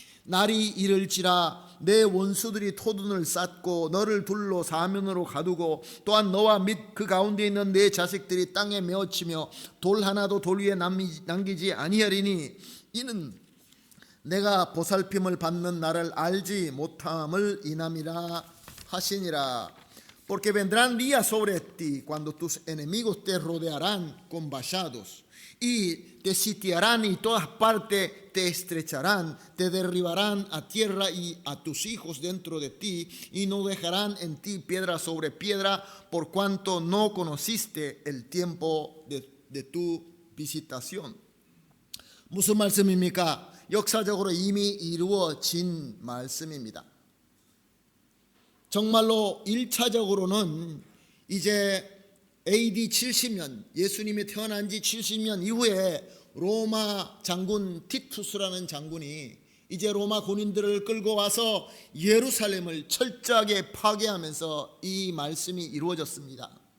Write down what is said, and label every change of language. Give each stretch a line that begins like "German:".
Korean: 날이 이를지라 내 원수들이 토둔을 쌓고 너를 둘러 사면으로 가두고 또한 너와 및 그 가운데 있는 내 자식들이 땅에 메어치며 돌 하나도 돌 위에 남기지 아니하리니 이는 내가 보살핌을 받는 나를 알지 못함을 인함이라 하시니라.
Spanish: Porque vendrán días sobre ti cuando tus enemigos te rodearán con vallados y te sitiarán y todas partes te estrecharán, te derribarán a tierra y a tus hijos dentro de ti y no dejarán en ti piedra sobre piedra por cuanto no conociste el tiempo de tu visitación.
Korean: 무슨 말씀입니까? 역사적으로 이미 이루어진 말씀입니다. 정말로 1차적으로는 이제 AD 70년 예수님이 태어난 지 70년 이후에 로마 장군 티투스라는 장군이 이제 로마 군인들을 끌고 와서 예루살렘을 철저하게 파괴하면서 이 말씀이 이루어졌습니다.